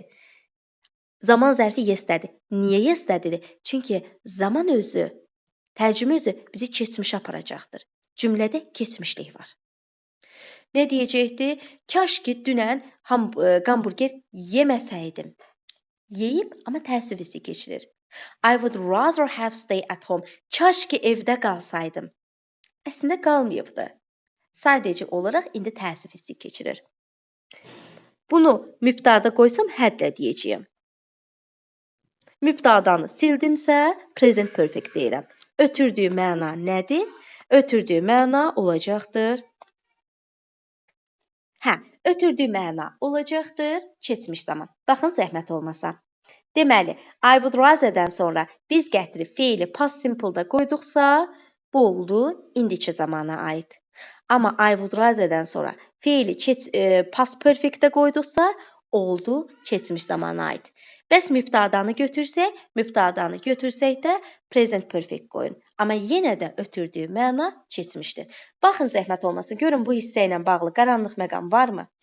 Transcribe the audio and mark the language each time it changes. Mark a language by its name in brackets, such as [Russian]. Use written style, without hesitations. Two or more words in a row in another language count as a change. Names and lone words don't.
[Azerbaijani] Zaman zərfi yesterday. Niyə yesterdaydir? Çünki zaman özü, tərcümə özü bizi keçmişə aparacaqdır. Cümlədə keçmişlik var. Nə deyəcəkdi? Kaş ki, dünən hamburger yeməsəydim. Yeyib, amma təəssüf hissi keçirir. [English] I would rather have stay at home. [Azerbaijani] Kaş ki, evdə qalsaydım. Əslində qalmayıbdı. Sadəcə olaraq indi təəssüf hissi keçirir. Bunu mübtəda qoysam hədlə deyəcəyəm. Mübtədanı sildimsə, [English] present perfect [Azerbaijani] deyirəm. Ötürdüyü məna nədir? Ötürdüyü məna olacaqdır. Ötürdüyü məna olacaqdır keçmiş zaman. Baxın, zəhmət olmasa. Deməli, [English] I would rather- [Azerbaijani] dən sonra biz gətirib feili [English] past simple- [Azerbaijani] da qoyduqsa, bu oldu indiki zamana aid. Amma [English] I would rather- [Azerbaijani] dən sonra feili [English] past perfect- [Azerbaijani] də qoyduqsa, oldu keçmiş zamana aid. Bəs mübtədanı götürsək də [English] present perfect [Azerbaijani] qoyun. Amma yenə də ötürdüyü məna keçmişdir. Baxın, zəhmət olmasın, görün bu hissə ilə bağlı qaranlıq məqam varmı?